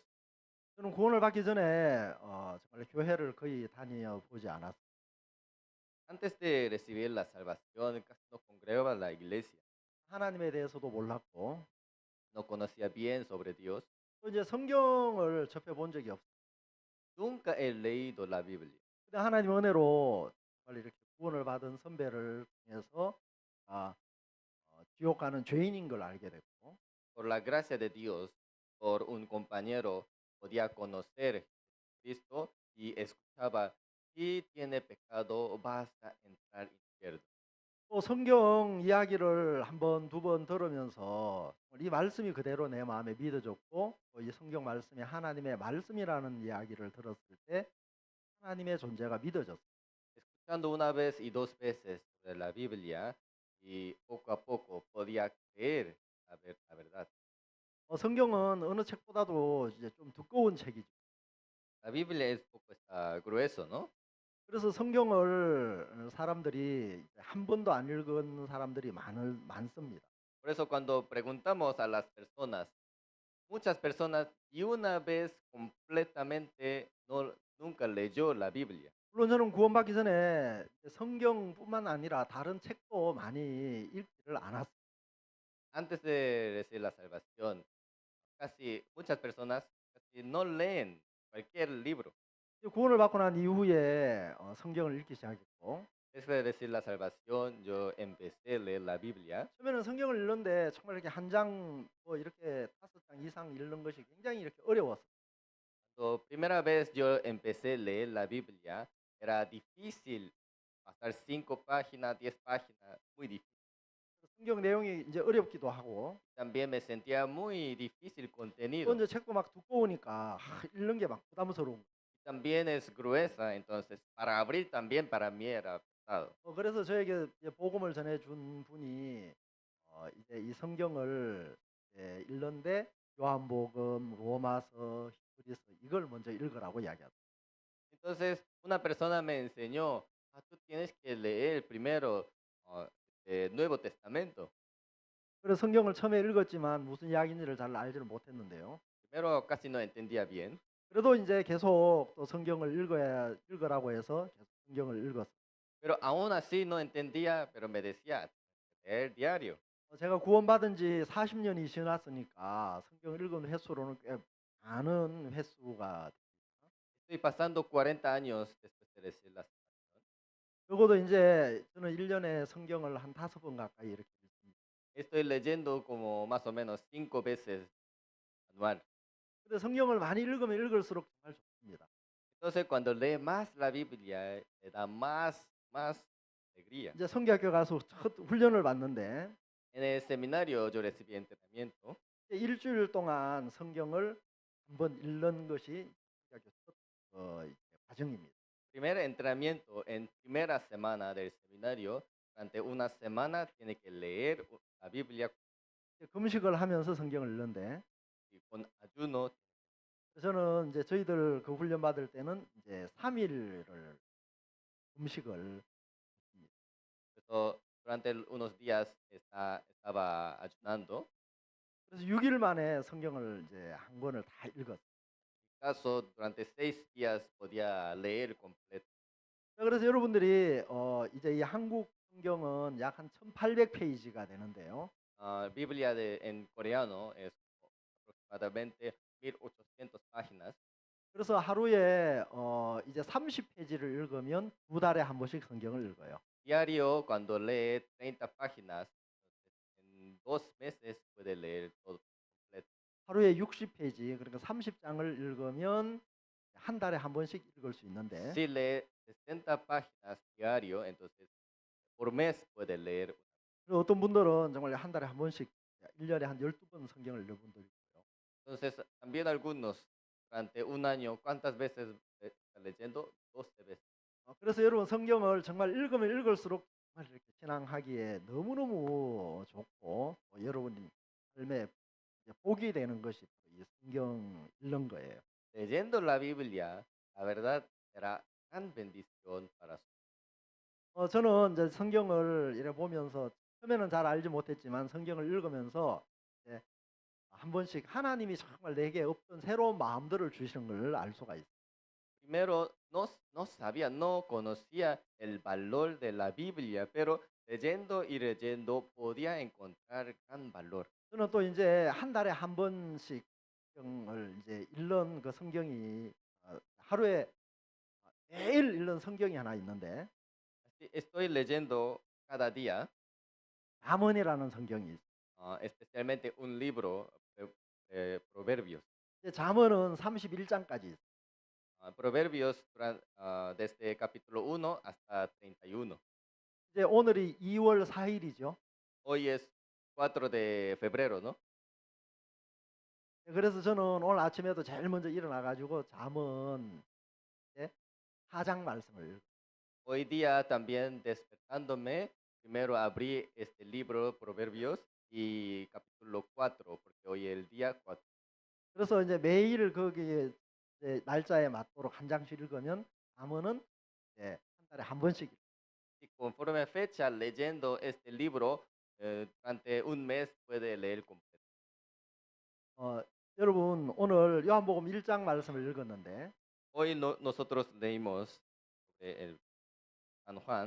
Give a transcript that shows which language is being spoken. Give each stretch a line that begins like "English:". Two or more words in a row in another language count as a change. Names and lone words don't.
Korean: 저는 구원을 받기 전에 정말 교회를 거의 다녀 보지 않았어요.
Spanish: Antes de recibir la salvación, casi no congregaba la iglesia,
Korean: 하나님에 대해서도 몰랐고
Spanish: no conocía bien sobre Dios,
Korean: 또 이제 성경을 접해 본 적이 없어요.
Spanish: nunca he leído la Biblia.
Korean: 근데 하나님 은혜로 정말 이렇게 구원을 받은 선배를 통해서 지옥 가는 죄인인 걸 알게 됐고
Spanish: Por la gracia de Dios, por un compañero, podía conocer a Cristo y escuchaba, si tiene pecado, vas a entrar al infierno.
Korean: 또 성경 이야기를 한 번, 두 번 들으면서 이 말씀이 그대로 내 마음에 믿어졌고 또 이 성경 말씀이 하나님의 말씀이라는 이야기를 들었을 때 하나님의 존재가 믿어졌어요.
Spanish: Escuchando una vez y dos veces sobre la Biblia, y poco a poco podía creer la verdad.
Korean: 성경은 어느 책보다도 이제 좀 두꺼운 책이죠.
Spanish: La Biblia es poco grueso, ¿no?
Korean: 그래서 성경을 사람들이 이제 한 번도 안 읽은 사람들이 많습니다.
Spanish: Por eso cuando preguntamos a las personas, muchas personas y una vez completamente nunca leyó la Biblia.
Korean: 물론 저는 구원받기 전에 성경뿐만 아니라 다른 책도 많이 읽지를 않았어요.
Spanish: Antes de recibir la salvación, muchas personas casi no leen cualquier libro.
Korean: 구원을 받고 난 이후에 성경을 읽기 시작했고
Spanish: Después de recibir la salvación, yo empecé a leer la Biblia.
Korean: 처음에는 성경을 읽는데 정말 이렇게 한 장 뭐 이렇게 5장 이상 읽는 것이 굉장히 이렇게 어려웠어요.
Spanish: Cuando primera vez yo empecé a leer la Biblia, era difícil pasar 5 páginas, 10 páginas, muy difícil.
Korean: 성경 내용이 이제 어렵기도 하고
Spanish: También me sentía muy difícil
Korean: 또
Spanish: contenido.
Korean: 이제 책도 막 두꺼우니까 읽는 게 막 부담스러운 거예요.
Spanish: También es gruesa, entonces para abrir también para mí era pesado.
Korean: 그래서 저에게 이제 복음을 전해준 분이 이제 이 성경을 이제 읽는데 요한복음, 로마서, 히브리서 이걸 먼저 읽으라고 이야기하더라고요.
Spanish: Entonces una persona me enseñó, tú tienes que leer primero el Nuevo Testamento.
Korean: 그래서 성경을 처음에 읽었지만 무슨 이야기인지를 잘 알지를 못했는데요.
Spanish: Primero casi no entendía bien,
Korean: 그래도 이제 계속 또 성경을 읽으라고 해서 계속 성경을 읽었어요.
Spanish: pero aún así no entendía, pero me decía, leer diario.
Korean: 제가 구원받은 지 40년이 지났으니까 성경을 읽은 횟수로는 꽤 많은 횟수가
Spanish: Estoy pasando 40 años después de recibir la salvación.
Korean: 적어도 이제 저는 1년에 성경을 한 5번 가까이 이렇게 읽습니다.
Spanish: Estoy leyendo como más o menos 5 veces anual.
Korean: 근데 성경을 많이 읽으면 읽을수록 정말 좋습니다.
Spanish: Entonces cuando lee más la Biblia, le da más alegría.
Korean: 이제 성경학교 가서 첫 훈련을 받는데
Spanish: En el seminario yo recibí entrenamiento.
Korean: 일주일 동안 성경을 한번 읽는 것이 성경학교 첫 이제 과정입니다.
Spanish: Primer entrenamiento en primera semana del seminario, durante una semana tiene que leer la Biblia
Korean: 금식을 하면서 성경을 읽는데
Spanish: y con ayuno.
Korean: 저는 이제 저희들 그 훈련 받을 때는 이제 3일을 금식을 했습니다.
Spanish: Eso, durante unos días estaba ayunando.
Korean: 그래서 6일 만에 성경을 이제 한 권을 다 읽었어요.
Spanish: En mi caso, durante 6 días podía leer completo.
Korean: 자, 그래서 여러분들이 이제 이 한국 성경은 약 한 1800페이지가 되는데요.
Spanish: Biblia en coreano es aproximadamente 1800 páginas.
Korean: 그래서 하루에 이제 30페이지를 읽으면 두 달에 한 번씩 성경을 읽어요.
Spanish: Diario, cuando lee 30 páginas, en 2 meses puede leer todo completo.
Korean: 하루에 60페이지, 그러니까 30장을 읽으면 한 달에 한 번씩 읽을 수 있는데
Spanish: Si lee 60 páginas diario, entonces por mes puede leer.
Korean: 그리고 어떤 분들은 정말 한 달에 한 번씩 1년에 한 12번 성경을 읽는 분들이 있고요.
Spanish: Entonces, también algunos durante un año, ¿cuántas veces está leyendo? 12 veces.
Korean: 그래서 여러분 성경을 정말 읽으면 읽을수록 정말 이렇게 신앙하기에 너무너무 좋고 여러분 삶에 이제 복이 되는 것이 이 성경 읽는 거예요.
Spanish: Leyendo la Biblia, la verdad será gran bendición para su.
Korean: 저는 이제 성경을 이래 보면서 처음에는 잘 알지 못했지만 성경을 읽으면서 이제 한 번씩 하나님이 정말 내게 없던 새로운 마음들을 주시는 걸 알 수가 있어요.
Spanish: Primero, no sabía, no conocía el valor de la Biblia, pero leyendo y leyendo podía encontrar gran valor.
Korean: 저는 또 이제 한 달에 한 번씩 성경을 이제 읽는 그 성경이 하루에 매일 읽는 성경이 하나 있는데
Spanish: Así estoy leyendo cada día,
Korean: 잠언이라는 성경이 있어요.
Spanish: especialmente un libro de Proverbios.
Korean: 이제 잠언은 31장까지 있어요.
Spanish: Proverbios desde capítulo 1 hasta 31.
Korean: 이제 오늘이 2월 4일이죠.
Spanish: Hoy es 4 de febrero, ¿no?
Korean: 그래서 저는 오늘 아침에도 제일 먼저 일어나 가지고 잠언 4장 말씀을 읽어요.
Spanish: Hoy día también despertándome, primero abrí este libro Proverbios y capítulo 4, porque hoy es el día 4.
Korean: 그래서 이제 매일 거기에 이제 날짜에 맞도록 한 장씩 읽으면 잠언은 이제 한 달에 한 번씩.
Spanish: Y conforme fecha leyendo este libro, durante un mes puede leer completo.
Korean: 여러분 오늘 요한복음 1장 말씀을 읽었는데
Spanish: Hoy nosotros leímos el San Juan.